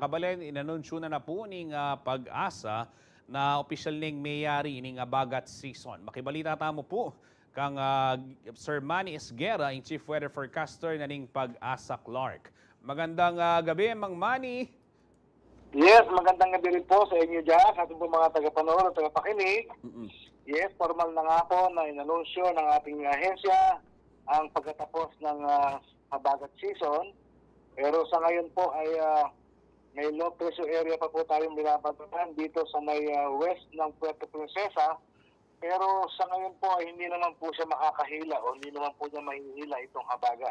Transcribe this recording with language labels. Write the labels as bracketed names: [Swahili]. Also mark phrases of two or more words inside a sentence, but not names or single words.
[Pampanga] Kabalen, inanunsyo na po ning pag-asa na opisyal ning mayari ning bagat season. Makibalita tamo po kang Sir Manny Esguera, ing Chief Weather Forecaster na ning pag-asa Clark. [Filipino] Magandang gabi, Mang Manny. Yes, magandang gabi rin po sa inyo dyan, sa ating mga tagapanood at tagapakinig. Yes, formal na nga po na inanunsyo ng ating ahensya ang pagkatapos ng habagat season. Pero sa ngayon po ay may low pressure area pa po tayong binabagatan dito sa may west ng Puerto Princesa Pero sa ngayon po ay hindi naman po siya makakahila o hindi naman po niya mahihila itong habagat.